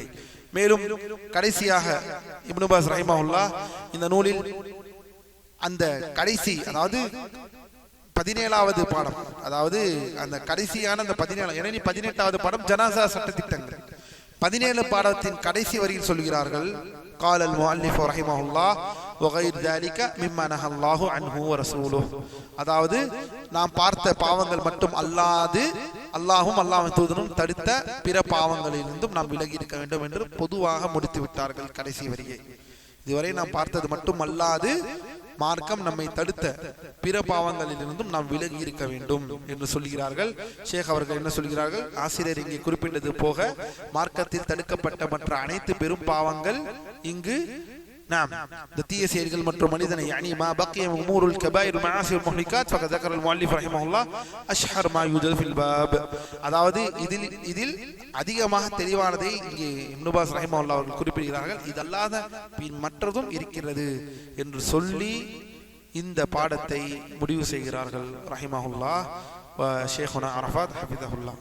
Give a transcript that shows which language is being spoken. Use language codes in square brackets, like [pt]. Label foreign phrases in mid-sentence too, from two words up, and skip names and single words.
[ta] மேலும் கடைசியாக இப்னு பாஸ் ரஹிமஹுல்லாஹ் இந்த நூலில் அந்த கடைசி, அதாவது 17வது பாடம், அதாவது அந்த கடைசியான அந்த 18வது பாடம் ஜனாசா சட்டத்திட்டங்கள். 17 பாடத்தின் கடைசி வரியில் சொல்கிறார்கள், [ar] قال المؤلف رحمه الله وغير ذلك مما نهى الله عنه ورسوله. [ta] அதாவது நாம் பார்த்த பாவங்கள் மட்டும் அல்லாது அல்லாஹும் அல்லாஹ்வின் தூதரும் தடுத்த பிற பாவங்களிலிருந்தும் நாம் விலகி இருக்க வேண்டும் என்று பொதுவாக முடித்து விட்டார்கள் கடைசி வரியை. இதுவரை நாம் பார்த்தது மட்டும் அல்லாது மார்க்கம் நம்மை தடுத்த பிற பாவங்களிலிருந்தும் நாம் விலகி இருக்க வேண்டும் என்று சொல்கிறார்கள். ஷேக் அவர்கள் என்ன சொல்கிறார்கள்? ஆசிரியர் இங்கே குறிப்பிட்டது போக மார்க்கத்தில் தடுக்கப்பட்ட மற்ற அனைத்து பெரும் பாவங்கள் இங்கு நாம் இந்த தீய செயல்கள் மற்றும் மனிதனை [ar] يعني ما بقي امور الكبائر والمعاصي والمهلكات فقد ذكر المؤلف رحمه الله اشهر ما يوجد في الباب. [ta] அதாவது இதில் அதிகமாக தெளிவானதை இங்கே இப்னு பாஸ் ரஹிமஹுல்லாஹ் அவர்கள் குறிப்பிடுகிறார்கள். இதல்லாத மற்றதும் இருக்கிறது என்று சொல்லி இந்த பாடத்தை முடிவு செய்கிறார்கள் [ar] رحمه الله وشيخنا [ta] அரஃபாத் ஹஃபிதஹுல்லாஹ்.